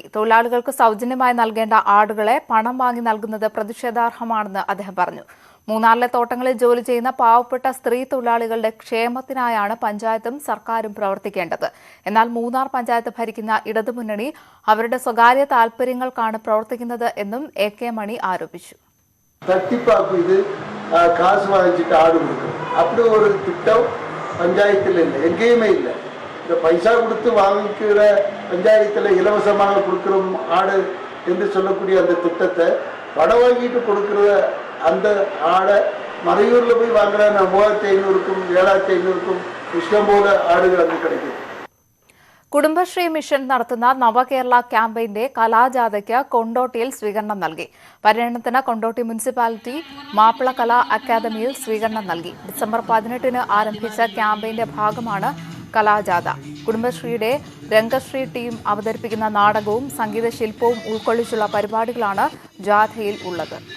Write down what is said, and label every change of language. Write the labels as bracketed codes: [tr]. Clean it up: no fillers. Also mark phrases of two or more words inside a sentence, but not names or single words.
[ml] തൊഴിലാളികൾക്ക് സൗജന്യമായി നൽകേണ്ട ആടുകളെ പണം വാങ്ങി നൽകുന്നത് പ്രതിഷേധാർഹമാണെന്ന് അദ്ദേഹം പറഞ്ഞു. മൂന്നാറിലെ തോട്ടങ്ങളിൽ ജോലി ചെയ്യുന്ന പാവപ്പെട്ട സ്ത്രീ തൊഴിലാളികളുടെ ക്ഷേമത്തിനായാണ് പഞ്ചായത്തും സർക്കാരും പ്രവർത്തിക്കേണ്ടത്. എന്നാൽ മൂന്നാർ പഞ്ചായത്ത് ഭരിക്കുന്ന ഇടതുമുന്നണി അവരുടെ സ്വകാര്യ താൽപര്യങ്ങൾക്കാണ് പ്രവർത്തിക്കുന്നത് എന്നും AK മണി ആരോപിച്ചു. [ta] பஞ்சாயத்தில் இல்லை, எங்கேயுமே இல்லை. இந்த பைசா கொடுத்து வாங்கிக்கிற பஞ்சாயத்தில் இலவசமாக கொடுக்குறோம் ஆடு என்று சொல்லக்கூடிய அந்த திட்டத்தை பணம் வாங்கிட்டு கொடுக்குற அந்த ஆடை மறையூரில் போய் வாங்குற 3500க்கும் 7500க்கும் இஷ்டம் போல ஆடுகள் அங்கே கிடைக்கும். [ml] കുടുംബശ്രീ മിഷൻ നടത്തുന്ന നവകേരള ക്യാമ്പയിന്റെ കലാജാഥയ്ക്ക് കൊണ്ടോട്ടിയിൽ സ്വീകരണം നൽകി. പര്യടനത്തിന് കൊണ്ടോട്ടി മുനിസിപ്പാലിറ്റി മാപ്പിള കലാ അക്കാദമിയിൽ സ്വീകരണം നൽകി. ഡിസംബർ 18-ന് ആരംഭിച്ച ക്യാമ്പയിന്റെ ഭാഗമാണ് കലാജാഥ. കുടുംബശ്രീയുടെ രംഗശ്രീ ടീം അവതരിപ്പിക്കുന്ന നാടകവും സംഗീത ശില്പവും ഉൾക്കൊള്ളിച്ചുള്ള പരിപാടികളാണ് ജാഥയിൽ ഉള്ളത്.